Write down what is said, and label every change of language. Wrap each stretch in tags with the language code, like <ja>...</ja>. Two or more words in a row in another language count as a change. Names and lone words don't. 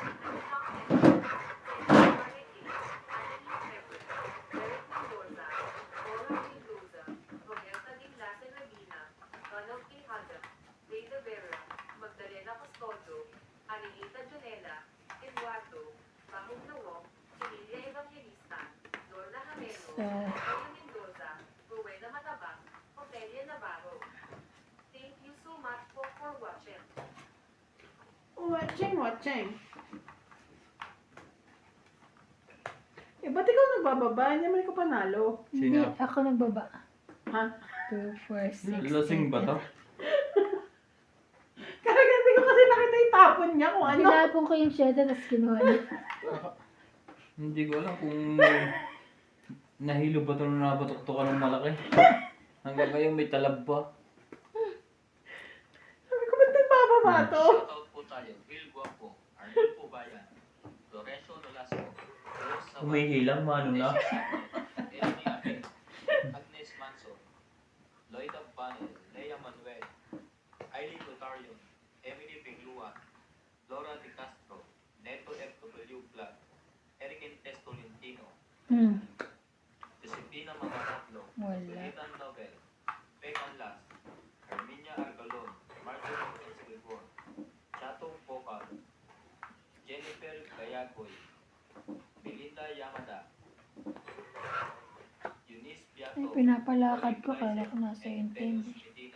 <en>Magdalena Custodio, Anilita Jonela, Eduardo, Mahong Nawong, Emilia Evangelista, Lorna Jameno, Mario Mendoza, Rowena Matabang, Ofelia Navarro. Thank you so much for watching. Watching.</en> <tl>Eh, ba't ikaw nagbababa? Hindi naman ikaw panalo. Hindi, Sino? ako nagbaba. Ha? 2, 4, 6, Lasing ba to? Kaya hindi ko kasi nakita yung tapon niya kung ano. Tinapon ko yung shadow tapos kinuha niya. Hindi ko alam kung nahilo ba ito na nabatok-tokan ng malaki. Hanggang ngayon may talab pa. Sabi ko, ba't nagbababa to? Shoutout po tayo, Will Guapo, Arnel Pubayan, Lorenzo Nolasco, Rose Sabat, Humihilang mano na. Eleni Amin, Agnes Manso, Lloyd Abbanel, Lea Manuel, Eileen Lotarion, Emily Pinglua, Laura De Castro, Neto FW Vlog, Eric Testolentino, Josepina Mangaratlo, Wala. Ethan Nobel, Pecan Las, Herminia Argalon, Marjorie Esquibor, Chato Pocal, Jennifer Gayagoy, Melinda Yamada, Eunice Piato, Ay, pinapalakad ko. Colin Kala ko Gleason, nasa and intindi. Venus Medina.</tl>